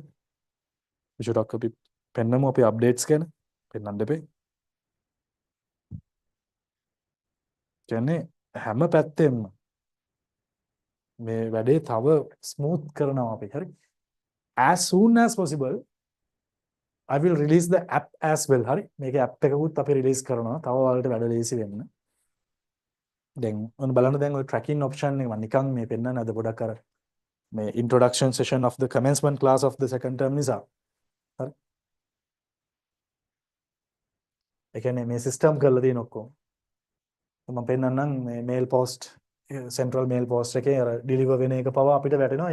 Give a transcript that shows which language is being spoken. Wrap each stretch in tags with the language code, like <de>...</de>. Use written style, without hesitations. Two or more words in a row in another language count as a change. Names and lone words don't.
<si>විශේෂයක් අපි පෙන්නමු අපි updates ගැන. පෙන්නන්න දෙපේ. කියන්නේ හැම පැත්තෙම මේ වැඩේ තව ස්මූත් කරනවා අපි. හරි.</si> <en>As soon as possible I will release the app as well.</en> <si>හරි. මේකේ app එකකුත් අපි release කරනවා. තව ඔයාලට වැඩ ලේසි වෙන්න. දැන් ඔන්න බලන්න දැන් ඔය</si> <en>tracking option</en> <si>එක මම නිකන් මේ පෙන්නන්න අද පොඩක් අර මේ</si> <en>introduction session of the commencement class of the second term</en> <si>නිසා. හරි. ඒ කියන්නේ මේ system කරලා තියෙන ඔක්කොම. මම පෙන්නන්නම් මේ</si> <en>mail post central mail post</en> <si>එකේ අර deliver වෙන එක පවා අපිට වැටෙනවා.</si>